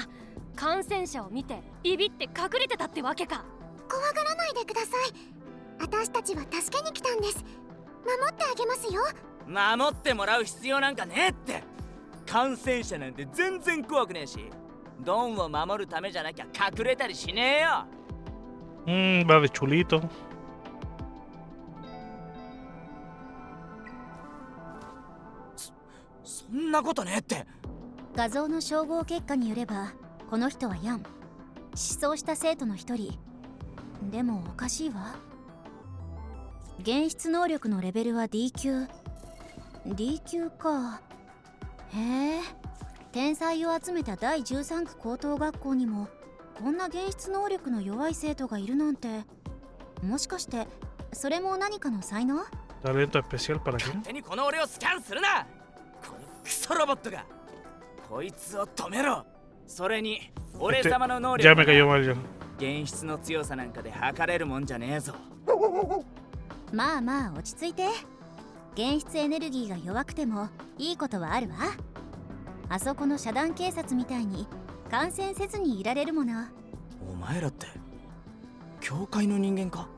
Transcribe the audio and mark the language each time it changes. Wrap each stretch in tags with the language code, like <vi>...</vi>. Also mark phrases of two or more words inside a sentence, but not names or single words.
<ja>感染者を見てビビって隠れてたってわけか。怖がらないでください。私たちは助けに来たんです。守ってあげますよ。守ってもらう必要なんかねえって。感染者なんて全然怖くねえし、ドンを守るためじゃなきゃ隠れたりしねえよ。</ja> <es>Va de chulito.</es> <ja>そんなことねえって。画像の照合結果によればこの人はヤン、失踪した生徒の一人。でもおかしいわ。現出能力のレベルは D 級。 D 級か。へえ、天才を集めた第13区高等学校にもこんな現出能力の弱い生徒がいるなんて、もしかしてそれも何かの才能？</ja> <es>Talento especial para qué?</es> <ja>勝手にこの俺をスキャンするな。このクソロボットが。こいつを止めろ。それに俺様の能</ja> <es>Ya</es> <ja>力</ja> <es>me cayó mal ya.</es> <ja>現出の強さなんかで測れるもんじゃねえぞ。まあまあ落ち着いて。現出エネルギーが弱くてもいいことはあるわ。あそこの遮断警察みたいに感染せずにいられるもの。お前らって教会の人間か？</ja>